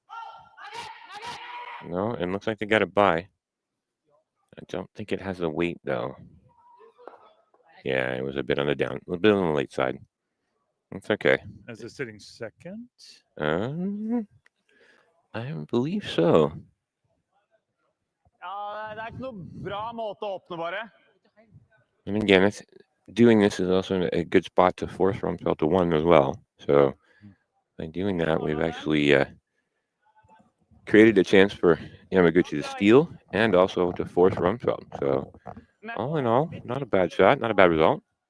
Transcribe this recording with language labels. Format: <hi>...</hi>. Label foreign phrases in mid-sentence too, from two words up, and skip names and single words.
<en>no, it looks like they got a bye. I don't think it has the weight though. Yeah, it was a bit on the late side. It's okay. Is it sitting second? I believe so.</en> <no>Ja, det er ikke noe bra måte å åpne, bare.</no> <en>And again, doing this is also a good spot to force Ramsfjell to one as well. So by doing that, we've actually created a chance for Yamaguchi to steal and also to force Ramsfjell. So all in all, not a bad shot, not a bad result.</en>